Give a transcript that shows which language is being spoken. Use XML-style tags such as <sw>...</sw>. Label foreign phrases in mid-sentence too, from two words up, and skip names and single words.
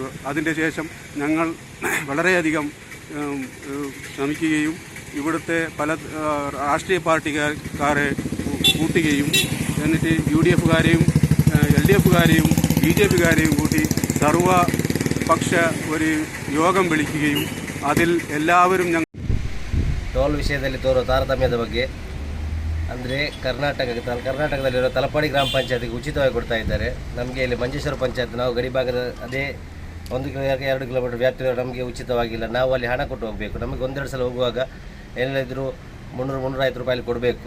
<ml>അതിൻ്റെ ശേഷം ഞങ്ങൾ വളരെയധികം ശ്രമിക്കുകയും ഇവിടുത്തെ പല രാഷ്ട്രീയ പാർട്ടിക്കാരെ കൂട്ടുകയും എന്നിട്ട് UDFകാരെയും LDFകാരെയും BJPകാരെയും കൂട്ടി സർവപക്ഷ ഒരു യോഗം വിളിക്കുകയും അതിൽ എല്ലാവരും</ml> <kn>ಟೋಲ್ ವಿಷಯದಲ್ಲಿ ತೋರುವ ತಾರತಮ್ಯದ ಬಗ್ಗೆ ಅಂದರೆ ಕರ್ನಾಟಕದಲ್ಲಿರೋ ತಲಪಾಡಿ ಗ್ರಾಮ ಪಂಚಾಯತಿಗೆ ಉಚಿತವಾಗಿ ಕೊಡ್ತಾ ಇದ್ದಾರೆ. ನಮಗೆ ಇಲ್ಲಿ ಮಂಜೇಶ್ವರ ಪಂಚಾಯತ್ ನಾವು ಗಡಿ ಭಾಗದ ಅದೇ 1 2 ಕಿಲೋಮೀಟರ್ ವ್ಯಾಪ್ತಿ ನಮಗೆ ಉಚಿತವಾಗಿಲ್ಲ. ನಾವು ಅಲ್ಲಿ ಹಣ ಕೊಟ್ಟು ಹೋಗಬೇಕು. ನಮಗೆ 1-2 ಸಲ ಹೋಗುವಾಗ ಏನಿದ್ರು 300-350 ರೂಪಾಯಿ ಕೊಡಬೇಕು.</kn>